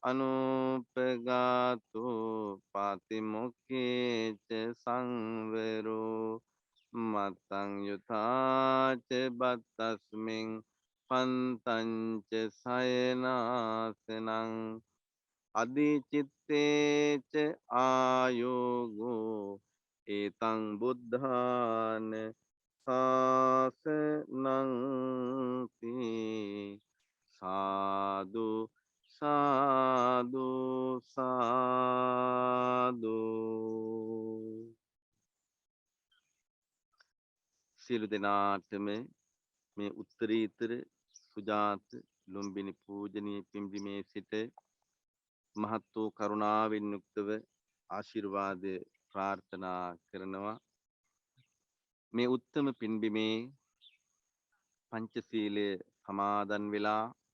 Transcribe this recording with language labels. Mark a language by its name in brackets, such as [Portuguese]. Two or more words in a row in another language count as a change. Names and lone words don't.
[Pali] අනුපගාතෝ පාතිමොක්කේච සංවරෝ මත්තං යුතාච බත්තස්මින් පන්තංච සයනාසනං අධිචිත්තේච ආයෝගෝ ඒතං බුද්ධාන [Sinhala] ශාසනංති සාදු සාදු සාදු සියලු දෙනාටම මේ උත්තරීතර සුජාත ලුම්බිනි පූජනීය පිම්බිමේ සිට මහත් වූ කරුණාවෙන් යුක්තව ආශිර්වාද ප්‍රාර්ථනා කරනවා මේ උත්තම පින්බිමේ පංචශීලය සමාදන් වෙලා